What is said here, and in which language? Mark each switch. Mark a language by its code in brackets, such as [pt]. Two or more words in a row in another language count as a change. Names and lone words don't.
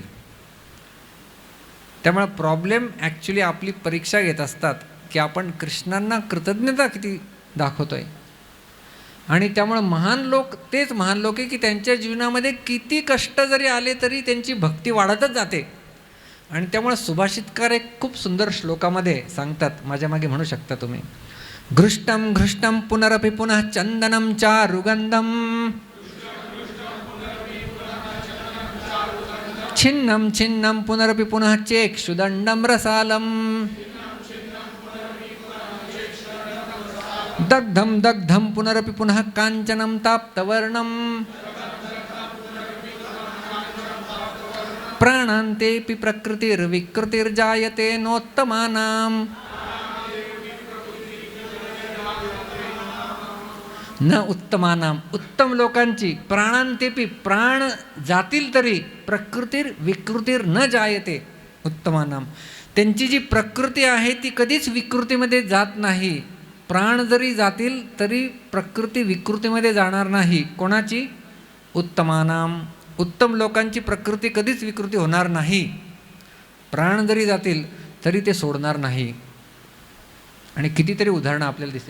[mr] त्यामुळे [en] problem actually [mr] आपली परीक्षा घेत असतात की आपण कृष्णांना कृतज्ञता किती दाखवतोय. आणि त्यामुळं महान लोक तेच महान लोक आहे की त्यांच्या जीवनामध्ये किती कष्ट जरी आले तरी त्यांची भक्ती वाढतच जाते. आणि त्यामुळे सुभाषितकार एक खूप सुंदर श्लोकामध्ये सांगतात, माझ्या मागे म्हणू शकता तुम्ही. [sa] घृष्टम घृष्टम पुनरपि पुनः चंदनम चारुगंधम छिन्नम छिन्नम पुनरपि पुनः चेक्षुदंडम रसालम दग्धम दग्धम पुनरपि पुनः कांचनम ताप्तवर्णम प्राणान्तेऽपि प्रकृतिर्विकृतिर्जायते नोत्तमानां न उत्तमानां. [mr] उत्तम लोकांची प्राणांतेपि प्राण जातील तरी [sa] प्रकृतीर विकृतीर न जायते उत्तमानां. [mr] त्यांची जी प्रकृती आहे ती कधीच विकृतीमध्ये जात नाही. प्राण जरी जातील तरी प्रकृती विकृतीमध्ये जाणार नाही. कोणाची? उत्तमानां. उत्तम लोकांची प्रकृती कधीच विकृती होणार नाही. प्राण जरी जातील तरी ते सोडणार नाही. आणि कितीतरी उदाहरणं आपल्याला दिसतील.